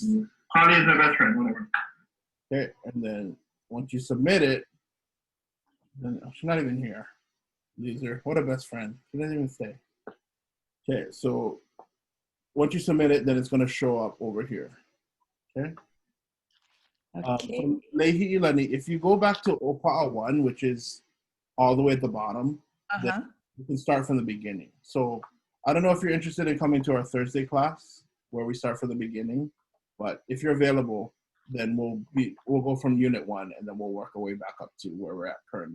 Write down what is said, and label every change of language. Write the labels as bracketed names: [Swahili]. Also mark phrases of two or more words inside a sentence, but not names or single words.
[English] Carly is my best friend, whatever. Okay, and then once you submit it, then she's not even here. User, what a best friend. She doesn't even say. Okay, so once you submit it, then it's going to show up over here. Okay. Okay. From Lehi Ilani, if you go back to ʻOpaʻa 1, which is all the way at the bottom, then you can start from the beginning. So I don't know if you're interested in coming to our Thursday class where we start from the beginning, but if you're available, then we'll go from unit 1 and then we'll work our way back up to where we're at currently.